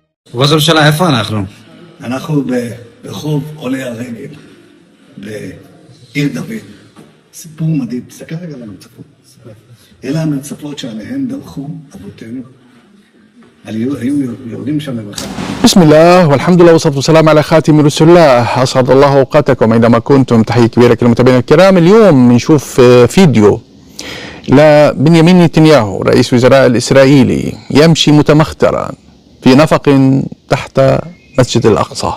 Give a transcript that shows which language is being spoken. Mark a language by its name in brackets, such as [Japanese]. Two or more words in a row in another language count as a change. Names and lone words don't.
[Hebrew] ראש הממשלה, איפה אנחנו? אנחנו ברחוב עולי הרגל, בעיר דוד. סיפור מדהים, תסתכל רגע על המצפות. אלה המצפות שעליהן דרכו אבותינו. היו יורדים שם לבחר. [Arabic] بسم الله والحمد لله والصلاة والسلام على خاتم رسول الله. أسعد الله أوقاتكم أينما كنتم. تحية كبيرة للمتابعين الكرام. اليوم بنشوف فيديو لبنيامين نتنياهو رئيس وزراء الإسرائيلي يمشي متمخترا في نفق تحت مسجد الأقصى.